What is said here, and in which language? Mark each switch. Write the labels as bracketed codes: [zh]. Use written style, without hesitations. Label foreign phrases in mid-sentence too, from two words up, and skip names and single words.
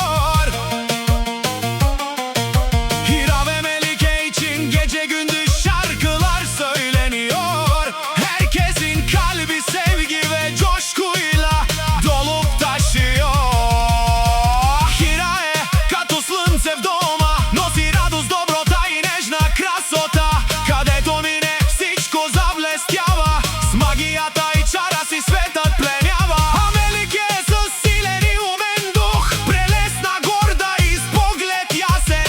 [tr] Hira ve Melike için gece gündüz şarkılar söyleniyor. Herkesin kalbi sevgi ve coşkuyla dolup taşıyor. [bg] Hira je като слънце в дома, носи радост, доброта и нежна красота. Където мине всичко заблестява, с магията и чара си светът пленява. А Мелике е със силен и умен дух, прелесна, горда и с поглед ясен.